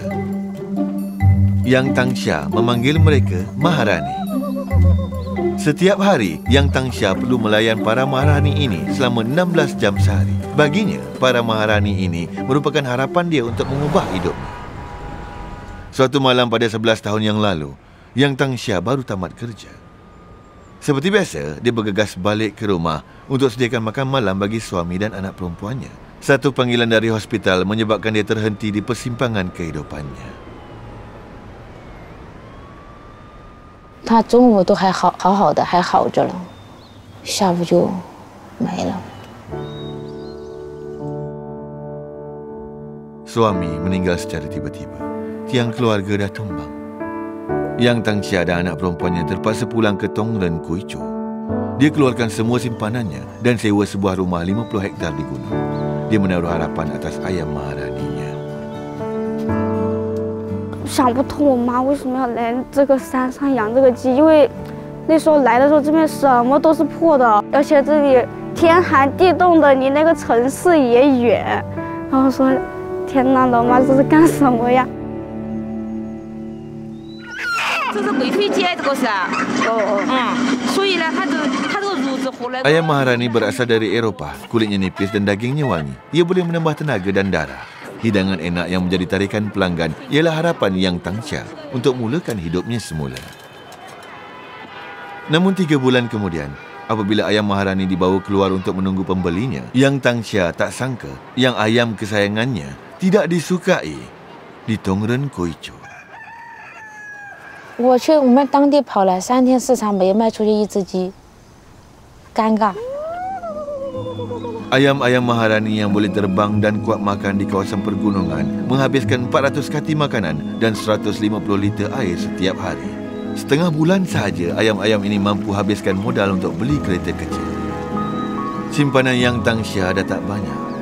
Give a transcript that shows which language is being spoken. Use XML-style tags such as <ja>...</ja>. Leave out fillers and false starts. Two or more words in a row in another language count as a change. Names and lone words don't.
<ms>Yang Tangsha memanggil mereka Maharani. Setiap hari, Yang Tangsha perlu melayan para Maharani ini selama 16 jam sehari. Baginya, para Maharani ini merupakan harapan dia untuk mengubah hidupnya. Suatu malam pada 11 tahun yang lalu, Yang Tangsha baru tamat kerja. Seperti biasa, dia bergegas balik ke rumah untuk sediakan makan malam bagi suami dan anak perempuannya. Satu panggilan dari hospital menyebabkan dia terhenti di persimpangan kehidupannya.</ms> <zh>他中午都还好好的，还好着了，下午就没了。</zh> <ms>Suami meninggal secara tiba-tiba. Tiang keluarga dah tumbang. Yang Tangsha dan anak perempuannya terpaksa pulang ke Tongren Kuicho. Dia keluarkan semua simpanannya dan sewa sebuah rumah 50 hektar di gunung. Dia menaruh harapan atas ayam Maharaninya.</ms> <zh>想不通我妈为什么要来这个山上养这个鸡，因为那时候来的时候这边什么都是破的，而且这里天寒地冻的，离那个城市也远。然后说，天哪，老妈这是干什么呀？这是贵妃鸡，这个是。所以呢，它这个乳子活来。</zh> <ms>Ayam Maharani berasal dari Eropah. Kulitnya nipis dan dagingnya wangi. Ia boleh menambah tenaga dan darah. Hidangan enak yang menjadi tarikan pelanggan ialah harapan Yang Tangsha untuk mulakan hidupnya semula. Namun 3 bulan kemudian, apabila ayam Maharani dibawa keluar untuk menunggu pembelinya, Yang Tangsha tak sangka yang ayam kesayangannya tidak disukai di Tongren Kuicho.</ms> <zh>我去我们当地跑了3天4场，没卖出去一只鸡，尴尬。</zh> <ms>Ayam-ayam Maharani yang boleh terbang dan kuat makan di kawasan pergunungan menghabiskan 400 kati makanan dan 150 liter air setiap hari. Setengah bulan sahaja ayam-ayam ini mampu habiskan modal untuk beli kereta kecil. Simpanan Yang Tangsha dah tak banyak.</ms>